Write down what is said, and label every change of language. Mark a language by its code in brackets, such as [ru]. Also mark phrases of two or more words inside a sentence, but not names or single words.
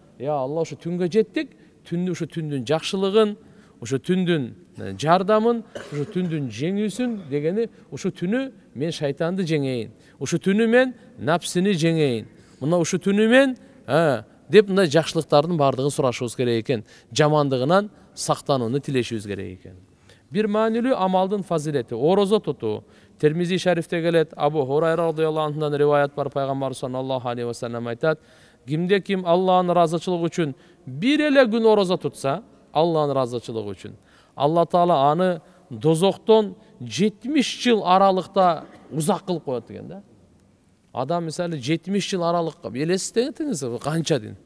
[ky] Я Алла, ушу түнгө жеттик, түндү ушу түндүн жакшылыгын, ошо түндүн жардамын, ошо түндүн жеңүүсүн дегени ошо түнү мен шайтанды жеңейин, ошо түнү мен напсини жеңейин, мына ошо түнү мен деп мындай жакшылыктардын баардыгын сурашыбыз керек экен, жамандыгынан сактанууну тилешибиз керек экен. Бир маанилүү амалдын фазилети орозо тутуу. Термизи шарифте келет, Абу Хурайра [ar] رضي الله عنه [ky] риваят бар, пайгамбар [ar] صلى الله عليه وسلم [ky] айтат: кимде ким Аллахтын ыраазычылыгы үчүн бир эле күн орозо тутса, Аллахтын ыраазычылыгы үчүн, Алла Таала аны дозоктон 70 жыл аралыкта узак кылып коет деген да. Адам мисалы 70 жыл аралыкка элестетиңиз канча дин.